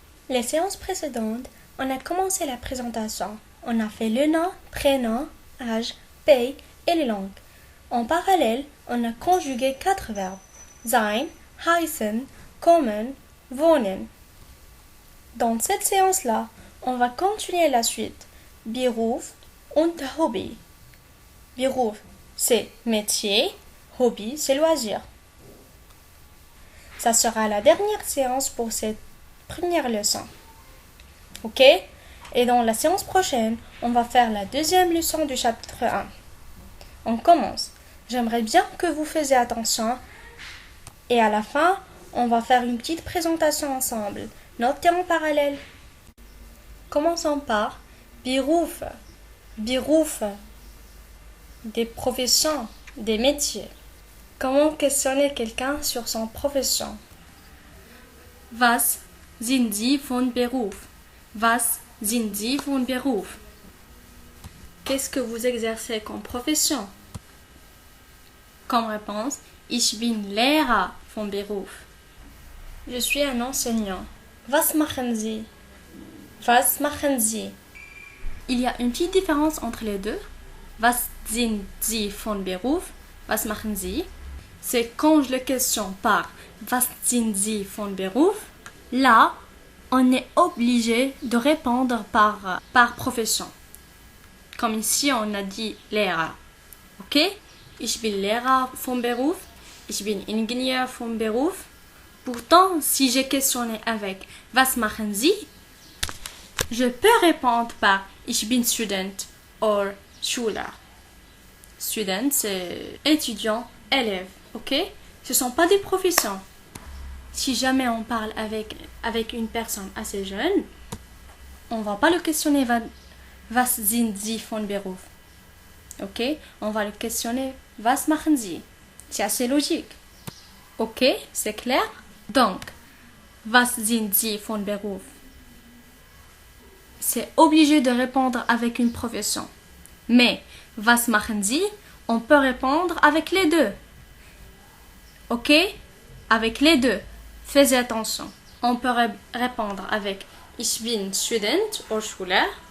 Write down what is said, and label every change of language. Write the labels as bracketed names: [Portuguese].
[French] Les séances précédentes, on a commencé la présentation. On a fait le nom, prénom, âge, pays et les langues. En parallèle, on a conjugué 4 verbes. [German] Sein, heißen, kommen, wohnen. [French] Dans cette séance-là, on va continuer la suite. [German] Beruf und Hobby. [French] Beruf, c'est métier. Hobby, c'est loisir. Ça sera la dernière séance pour cette première leçon. Ok? Et dans la séance prochaine, on va faire la deuxième leçon du chapitre 1. On commence. J'aimerais bien que vous fassiez attention. Et à la fin, on va faire une petite présentation ensemble. Notez en parallèle. Commençons par Beruf. Beruf. Des professions, des métiers. Comment questionner quelqu'un sur son profession? [German] Was sind Sie von Beruf? Was sind Sie von Beruf? [French] Qu'est-ce que vous exercez comme profession? Comme réponse, [German] ich bin Lehrer von Beruf. [French] Je suis un enseignant. [German] Was machen Sie? Was machen Sie? [French] Il y a une petite différence entre les deux. [German] Was sind Sie von Beruf? Was machen Sie? [French] C'est quand je le questionne par [German] Was sind Sie von Beruf? [French] Là, on est obligé de répondre par profession. Comme ici, on a dit Lehrer. Ok? [German] Ich bin Lehrer von Beruf. Ich bin Ingenieur von Beruf. [French] Pourtant, si j'ai questionné avec [German] Was machen Sie? [French] Je peux répondre par [German] Ich bin Student or Schüler. [French] Student, c'est étudiant, élève. Ok? Ce ne sont pas des professions. Si jamais on parle avec une personne assez jeune, on ne va pas le questionner [German] Was sind Sie von Beruf? [French] Ok? On va le questionner [German] Was machen Sie? [French] C'est assez logique. Ok? C'est clair? [German] Donc, Was sind Sie von Beruf? [French] C'est obligé de répondre avec une profession. Mais [German] Was machen Sie? [French] On peut répondre avec les deux. Ok? Avec les deux. Faites attention. On peut répondre avec [German] Ich bin Student or Schüler.